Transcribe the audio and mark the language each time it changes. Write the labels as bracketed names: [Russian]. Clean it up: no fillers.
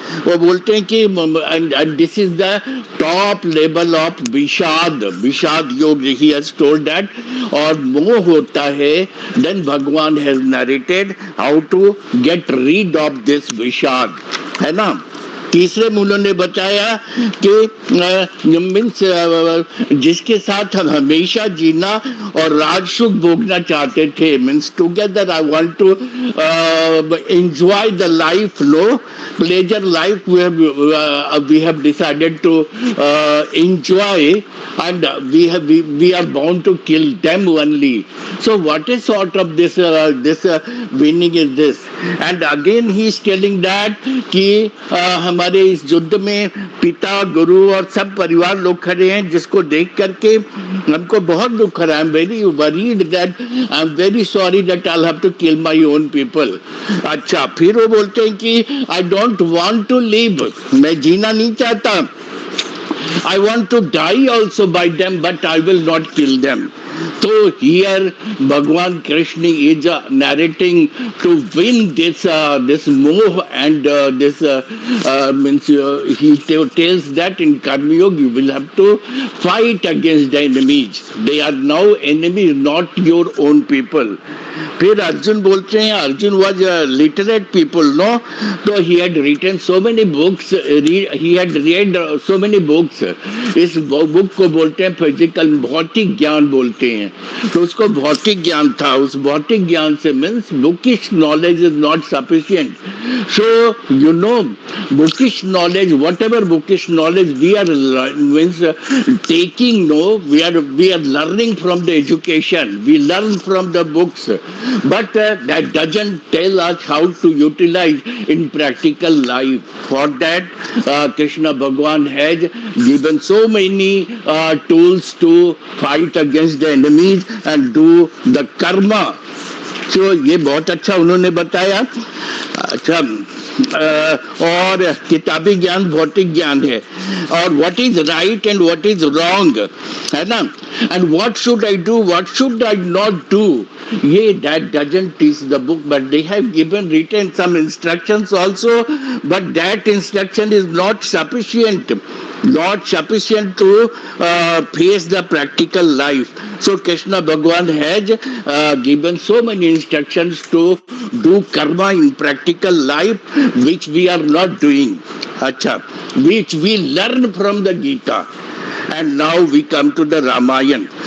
[Hindi] वो बोलते हैं कि [English] and this is the top level of Vishada Yoga, he has told that. [Hindi] और मोह होता है, [English] then Bhagwan has narrated how to get rid of this Vishada, [Hindi] है ना. तीसरे में उन्होंने बताया कि मीन्स जिसके साथ हम हमेशा जीना और राजसुख भोगना चाहते थे, [English] Means together I want to enjoy the life, no pleasure life we have decided to enjoy, and we are bound to kill them only. So what is sort of this winning is this. And again he is telling that [Hindi] कि हमारे इस युद्ध में पिता, गुरु और सब परिवार लोग खड़े हैं, जिसको देख करके हमको बहुत दुख रहा है. [English] I am very worried that, I am very sorry that I have to kill my own people. [Hindi] अच्छा, फिर वो बोलते हैं कि [English] I don't want to live, [Hindi] मैं जीना नहीं चाहता. [English] I want to die also by them, but I will not kill them. So here Bhagwan Krishna is narrating to win this moh, and this means he tells that in Karma Yoga you will have to fight against the enemies. They are now enemies, not your own people. [Hindi] फिर अर्जुन बोलते हैं, [English] Arjun was a literate people, no? So he had written so many books, he had read so many books. [Hindi] इस book को बोलते हैं physical, भौतिक ज्ञान बोलते हैं. तो उसको भौतिक ज्ञान था. उस भौतिक ज्ञान से means [English] Bookish knowledge is not sufficient. So you know bookish knowledge, whatever bookish knowledge we are means taking, no, we are learning from the education, we learn from the books, but that doesn't tell us how to utilize in practical life. For that Krishna Bhagwan has given so many tools to fight against the enemies and do the karma. So [Hindi] ये बहुत अच्छा उन्होंने बताया. अच्छा, और किताबी ज्ञान भौतिक ज्ञान है, [English] और what is right and what is wrong, [Hindi] है ना, [English] And what should I do, what should I not do, ये that doesn't teach the book, but they have given written some instructions also, but that instruction is not sufficient, not sufficient to face the practical life. So Krishna Bhagwan has given so many instructions to do karma in practical life, which we are not doing. Acha, which we learn from the Gita. And now we come to the Ramayana.